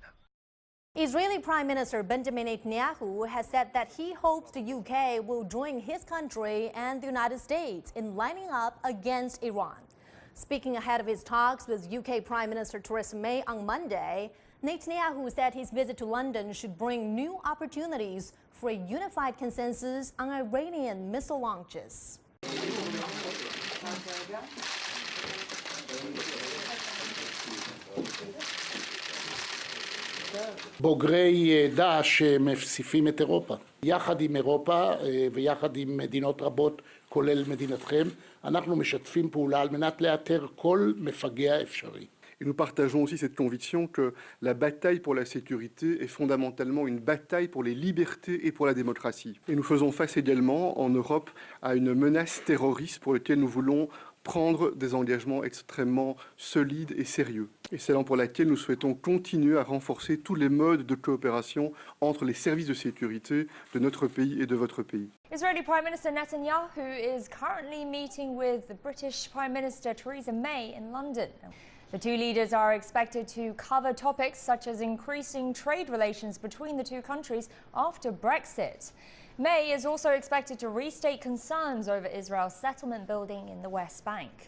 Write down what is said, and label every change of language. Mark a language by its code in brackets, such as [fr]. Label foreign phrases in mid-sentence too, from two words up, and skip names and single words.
[en] Israeli Prime Minister Benjamin Netanyahu has said that he hopes the UK will join his country and the United States in lining up against Iran. Speaking ahead of his talks with UK Prime Minister Theresa May on Monday, Netanyahu said his visit to London should bring new opportunities for a unified consensus on Iranian missile launches. [he] בוגרי דאעש מפציפים את אירופה. יחד עם אירופה ויחד עם מדינות רבות, כולל מדינתכם, אנחנו משתפים פעולה על מנת לאתר כל מפגע אפשרי. [fr] Et nous partageons aussi cette conviction que la bataille pour la sécurité est fondamentalement une bataille pour les libertés et pour la démocratie. Et nous faisons face également en Europe à une menace terroriste pour laquelle nous voulons prendre des engagements extrêmement solides et sérieux. Et c'est là pour laquelle nous souhaitons continuer à renforcer tous les modes de coopération entre les services de sécurité de notre pays et de votre pays. [en] Israeli Prime Minister Netanyahu is currently meeting with the British Prime Minister Theresa May in London. The two leaders are expected to cover topics such as increasing trade relations between the two countries after Brexit. May is also expected to restate concerns over Israel's settlement building in the West Bank.